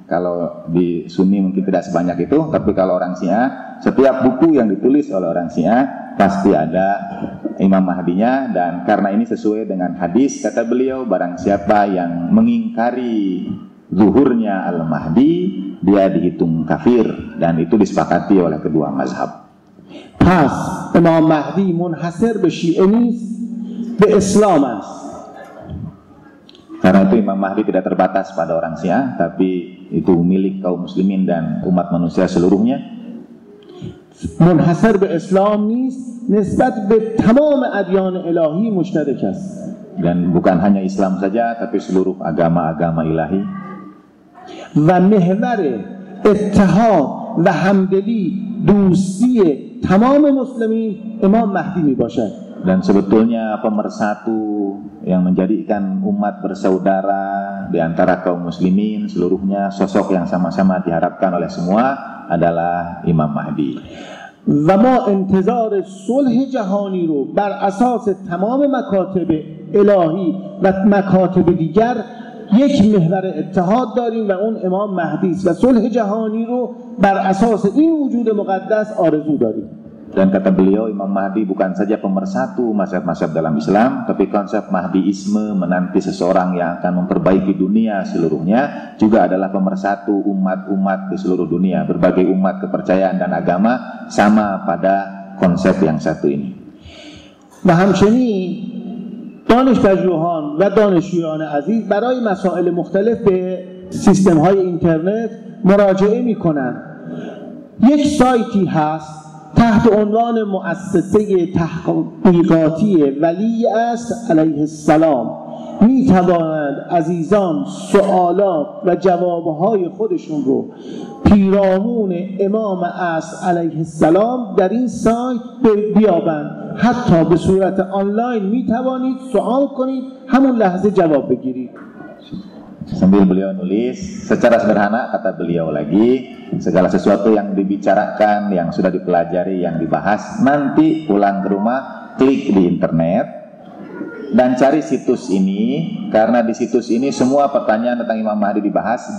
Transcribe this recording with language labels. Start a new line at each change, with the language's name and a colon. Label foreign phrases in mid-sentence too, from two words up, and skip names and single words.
Indonesian: Kalau di Sunni mungkin tidak sebanyak itu, tapi kalau orang Syiah, setiap buku yang ditulis oleh orang Syiah pasti ada Imam Mahdinya. Dan karena ini sesuai dengan hadis, kata beliau, barang siapa yang mengingkari zuhurnya Al-Mahdi, dia dihitung kafir. Dan itu disepakati oleh kedua mazhab.
Persian: پس امام مهدی منحصر به شیعه نیست، به اسلام است.
Indonesian: Karena itu Imam Mahdi tidak terbatas pada orang Syiah, tapi itu milik kaum muslimin dan umat manusia seluruhnya.
Persian: منحصر به اسلام نیست، نسبت به تمام ادیان الهی مشترک است.
Indonesian: Dan bukan hanya Islam saja, tapi seluruh agama-agama ilahi.
Persian: و محور اتحاد و همدلی دوستی تمام مسلمین امام مهدی می باشد.
Indonesian: Dan sebetulnya pemersatu yang menjadikan umat bersaudara di antara kaum muslimin seluruhnya, sosok yang sama-sama diharapkan oleh semua adalah Imam Mahdi.
Persian: و ما انتظار صلح جهانی رو بر اساس تمام مکاتب الهی و مکاتب دیگر یک محور اتحاد داریم و اون امام مهدی است و صلح جهانی رو بر اساس این وجود مقدس آرزو داریم.
Indonesian: Dan kata beliau, Imam Mahdi bukan saja pemersatu mazhab-mazhab dalam Islam, tapi konsep Mahdiisme menanti seseorang yang akan memperbaiki dunia seluruhnya, juga adalah pemersatu umat-umat di seluruh dunia. Berbagai umat, kepercayaan dan agama sama pada konsep yang satu ini.
Persian: و همچنین دانش‌پژوهان و دانشجویان عزیز برای مسائل مختلف به سیستم‌های اینترنت مراجعه می‌کنند. یک سایتی هست تحت عنوان مؤسسه تحقیقاتی ولی اصر علیه السلام. می توانند عزیزان سوالات و جوابهای خودشون رو پیرامون امام اصر علیه السلام در این سایت بیابند. حتی به صورت آنلاین می توانید سوال کنید، همون لحظه جواب بگیرید.
Indonesian: Sambil beliau nulis, secara sederhana kata beliau lagi, segala sesuatu yang dibicarakan, yang sudah dipelajari, yang dibahas, nanti pulang ke rumah, klik di internet dan cari situs ini, karena di situs ini semua pertanyaan tentang Imam Mahdi dibahas.